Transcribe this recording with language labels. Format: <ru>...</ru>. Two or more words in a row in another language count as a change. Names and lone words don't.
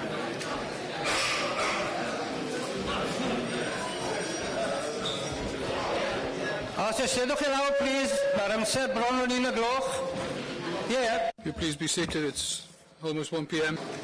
<cy>Os ysgydwch chi lawr, please. Mae'r amser bron o'n 1 o'clock.</cy> <en>Yeah. You please be seated. It's almost 1 p.m.</en>